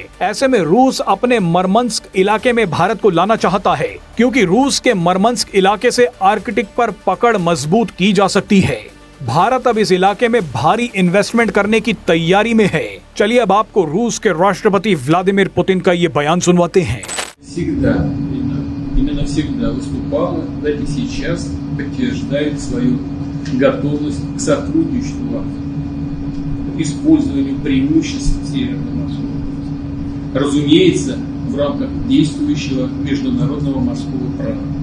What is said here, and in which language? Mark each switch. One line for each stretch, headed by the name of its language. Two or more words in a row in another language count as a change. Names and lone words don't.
Hindi: ऐसे में रूस अपने मरमंस्क इलाके में भारत को लाना चाहता है, क्योंकि रूस के मरमंस्क इलाके से आर्कटिक पर पकड़ मजबूत की जा सकती है। भारत अब इस इलाके में भारी इन्वेस्टमेंट करने की तैयारी में है। चलिए अब आपको रूस के राष्ट्रपति व्लादिमीर पुतिन का ये बयान सुनवाते हैं।
Russian: Именно всегда выступала, так и сейчас подтверждает свою готовность к сотрудничеству, к использованию преимуществ Северного морского. Разумеется, в рамках действующего международного морского права.